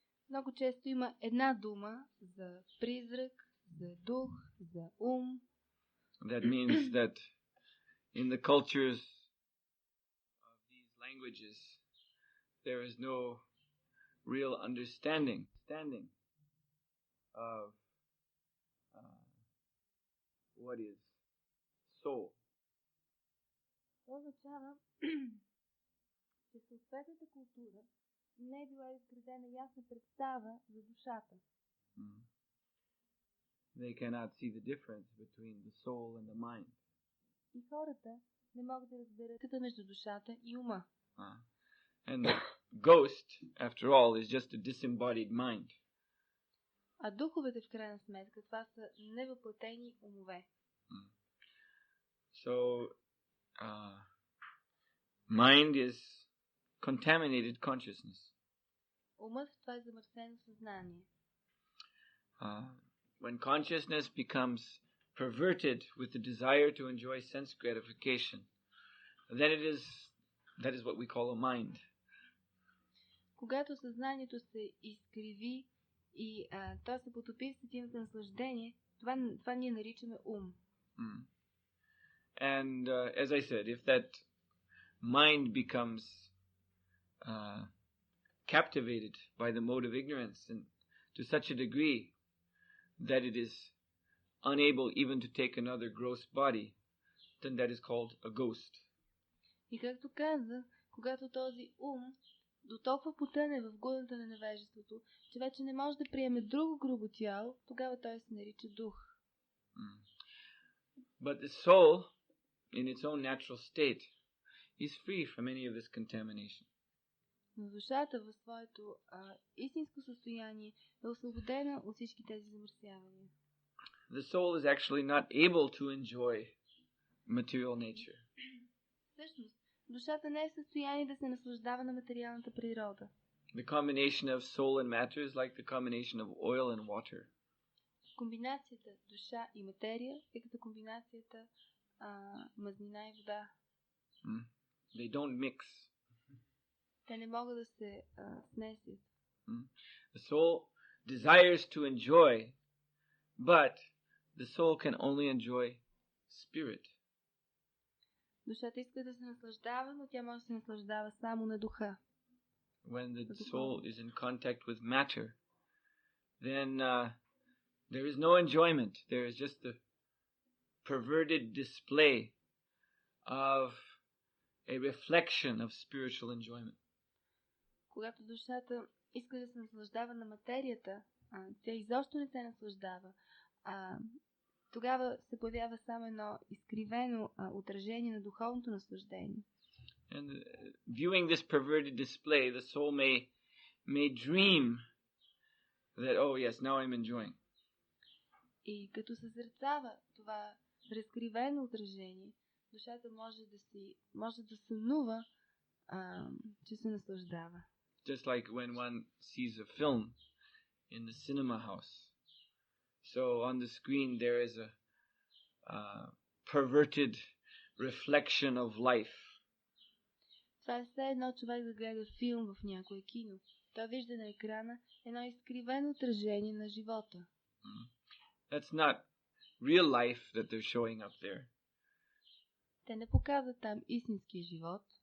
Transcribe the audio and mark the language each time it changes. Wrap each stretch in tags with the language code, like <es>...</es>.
<bg>Много често има една дума за призрак, за дух, за ум.</bg> <en>That means that in the cultures of these languages, there is no real understanding of what is soul.</en> <bg>Това означава, че в съответната култура не е била изградена ясна представа за душата.</bg> <en>They cannot see the difference between the soul and the mind.</en> <bg>И хората не могат да разберат разликата между душата и ума.</bg> <en>And the ghost, after all, is just a disembodied mind.</en> <bg>А духовете в крайна сметка, това са невъплатени умове.</bg> <en>So, mind is contaminated consciousness.</en> <bg>Умът, това е замърсено съзнание.</bg> <en>When consciousness becomes perverted with the desire to enjoy sense gratification, then that is what we call a mind.</en> <bg>Когато съзнанието се изкриви и то се потопи в сетивното наслаждение, това ние наричаме ум.</bg> <en>And as I said, if that mind becomes captivated by the mode of ignorance and to such a degree that it is unable even to take another gross body, then that is called a ghost.</en> <bg>И както казах, когато този ум до толкова потъне в глътната на невежеството, че вече не може да приеме друго грубо тяло, тогава той се нарича дух.</bg> <en>But the soul, in its own natural state, is free from any of this contamination.</en> <bg>Но душата в своето истинско състояние е освободена от всички тези замърсявания.</bg> <en>The soul is actually not able to enjoy material nature.</en> <bg>Всъщност, душата не е в състояние да се наслаждава на материалната природа.</bg> <en>The combination of soul and matter is like the combination of oil and water.</en> <bg>Комбинацията душа и материя е като комбинацията мазнина и вода.</bg> <en>They don't mix.</en> <bg>Те не могат да се смесят.</bg> <en>The soul desires to enjoy, but the soul can only enjoy spirit.</en> <bg>Душата иска да се наслаждава, но тя може да се наслаждава само на духа.</bg> <en>When the soul is in contact with matter, then there is no enjoyment. There is just the perverted display of a reflection of spiritual enjoyment.</en> <bg>Когато душата иска да се наслаждава на материята, тя изобщо не се наслаждава. Тогава се появява само едно изкривено отражение на духовното наслаждение.</bg> <en>And viewing this perverted display, the soul may dream that, oh yes, now I'm enjoying.</en> <bg>И като съзерцава това разкривено отражение, душата може да сънува, че се наслаждава.</bg> <en>Just like when one sees a film in the cinema house. So on the screen there is a perverted reflection of life.</en> <bg>Това е все едно човек да гледа филм в някое кино. Той вижда на екрана едно изкривено отражение на живота.</bg> <en>That's not real life that they're showing up there.</en> <bg>Те не показват там истинския живот.</bg>